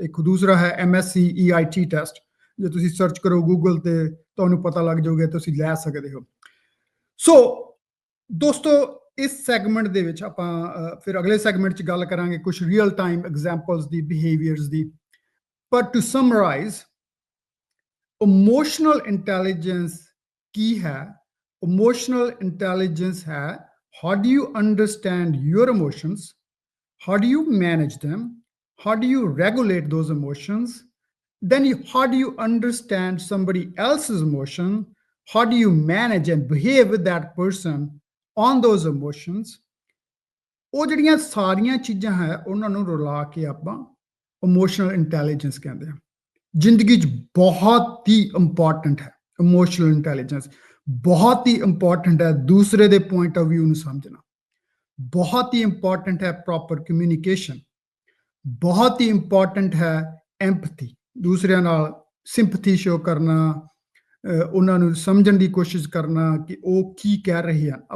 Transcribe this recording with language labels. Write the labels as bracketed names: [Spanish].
[Punjabi] ਇੱਕ ਦੂਸਰਾ ਹੈ MSc ਟੈਸਟ। ਜੇ ਤੁਸੀਂ ਸਰਚ ਕਰੋ ਗੂਗਲ ਤੇ ਤੁਹਾਨੂੰ ਪਤਾ ਲੱਗ ਜਾਊਗਾ, ਤੁਸੀਂ ਲੈ ਸਕਦੇ ਹੋ। ਸੋ ਦੋਸਤੋ, ਇਸ ਸੈਗਮੈਂਟ ਦੇ ਵਿੱਚ ਆਪਾਂ ਫਿਰ ਅਗਲੇ ਸੈਗਮੈਂਟ 'ਚ ਗੱਲ ਕਰਾਂਗੇ ਕੁਝ ਰੀਅਲ ਟਾਈਮ ਐਗਜ਼ਾਮਪਲਸ ਦੀ, ਬਿਹੇਵੀਅਰਸ ਦੀ। ਪਰ ਟੂ ਸਮਰਾਈਜ਼, ਇਮੋਸ਼ਨਲ ਇੰਟੈਲੀਜੈਂਸ ਕੀ ਹੈ? [English] Emotional intelligence ਹੈ, how do you understand your emotions, how do you manage them, how do you regulate those emotions, then how do you understand somebody else's emotion, how do you manage and behave with that person on those emotions। [Punjabi] ਉਹ ਜਿਹੜੀਆਂ ਸਾਰੀਆਂ ਚੀਜ਼ਾਂ ਹੈ ਉਹਨਾਂ ਨੂੰ ਰਲਾ ਕੇ ਆਪਾਂ emotional intelligence ਕਹਿੰਦੇ ਹਾਂ। ਜ਼ਿੰਦਗੀ 'ਚ ਬਹੁਤ ਹੀ ਇੰਪੋਰਟੈਂਟ ਹੈ ਇਮੋਸ਼ਨਲ ਇੰਟੈਲੀਜੈਂਸ, ਬਹੁਤ ਹੀ ਇੰਪੋਰਟੈਂਟ ਹੈ ਦੂਸਰੇ ਦੇ ਪੁਆਇੰਟ ਆਫ ਵਿਊ ਨੂੰ ਸਮਝਣਾ, ਬਹੁਤ ਹੀ ਇੰਪੋਰਟੈਂਟ ਹੈ ਪ੍ਰੋਪਰ ਕਮਿਊਨੀਕੇਸ਼ਨ, ਬਹੁਤ ਹੀ ਇੰਪੋਰਟੈਂਟ ਹੈ ਐਮਪਥੀ, ਦੂਸਰਿਆਂ ਨਾਲ ਸਿੰਪਥੀ ਸ਼ੋ ਕਰਨਾ, ਉਹਨਾਂ ਨੂੰ ਸਮਝਣ ਦੀ ਕੋਸ਼ਿਸ਼ ਕਰਨਾ ਕਿ ਉਹ ਕੀ ਕਹਿ ਰਹੇ ਹਨ।